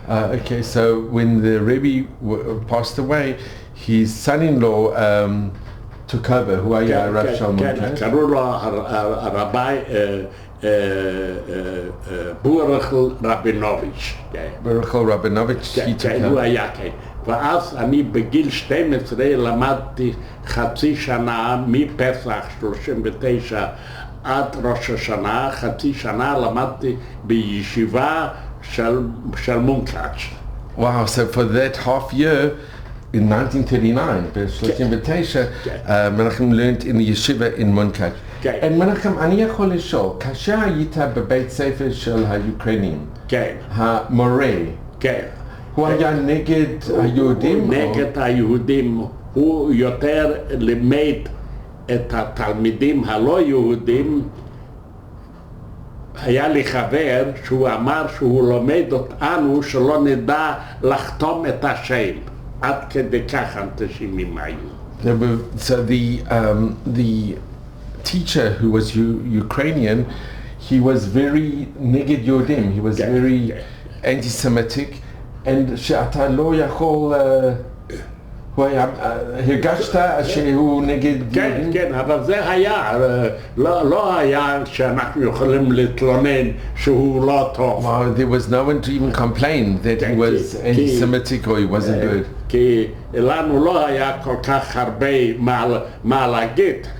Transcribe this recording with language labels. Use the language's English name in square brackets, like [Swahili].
[English] Okay, so when the Rebbe passed away, his son-in-law took over, who [Hebrew] היה הרב של מונקאץ'. קראו לו הרבי בורחל רבינוביץ'. [English] בורחל רבינוביץ', he took over. [Hebrew] הוא היה, כן. ואז אני בגיל 12 למדתי חצי שנה מפסח 39 עד ראש השנה, חצי שנה למדתי בישיבה של מונקאץ'. [English] Wow, so for that half year in 1939, ב-39, Menachem learned in the yeshiva in Munkach. [Hebrew] And Menachem, אני יכול לשאול, כאשר היית בבית ספר של היוקרנים, המורה, הוא היה נגד היהודים? נגד היהודים, הוא יותר לימד את התלמידים הלא יהודים, היה לי חבר שהוא אמר שהוא לומד אותנו שלא נדע לחתום את השם. עד כדי כך אנטישמים היו. [English] So the teacher who was Ukrainian, he was very neged Yodim, he was very anti-Semitic, and [Hebrew] שאתה לא יכול, הרגשת שהוא נגד יהודים? כן, אבל זה היה, לא היה שאנחנו יכולים להתלונן שהוא לא טוב. [English] There was no one to even complain that he was anti-Semitic or he wasn't good. [Hebrew] כי לנו לא היה כל כך הרבה מה להגיד.